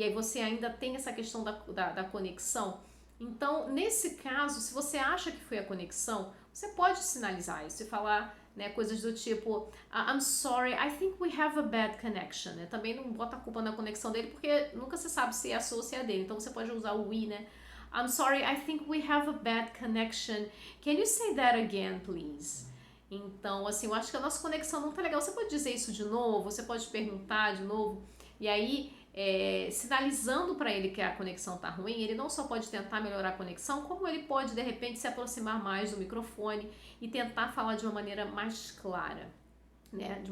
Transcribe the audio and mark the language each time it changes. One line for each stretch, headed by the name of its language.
Portuguese: E aí você ainda tem essa questão da conexão. Então, nesse caso, se você acha que foi a conexão, você pode sinalizar isso e falar, né, coisas do tipo
English: I'm sorry, I think we have a bad connection.
Portuguese: Né? Também não bota a culpa na conexão dele, porque nunca se sabe se é a sua ou se é a dele. Então você pode usar o we, né?
English: I'm sorry, I think we have a bad connection. Can you say that again, please?
Portuguese: Então, assim, eu acho que a nossa conexão não tá legal. Você pode dizer isso de novo, você pode perguntar de novo. E aí, sinalizando para ele que a conexão tá ruim, ele não só pode tentar melhorar a conexão, como ele pode, de repente, se aproximar mais do microfone e tentar falar de uma maneira mais clara, né?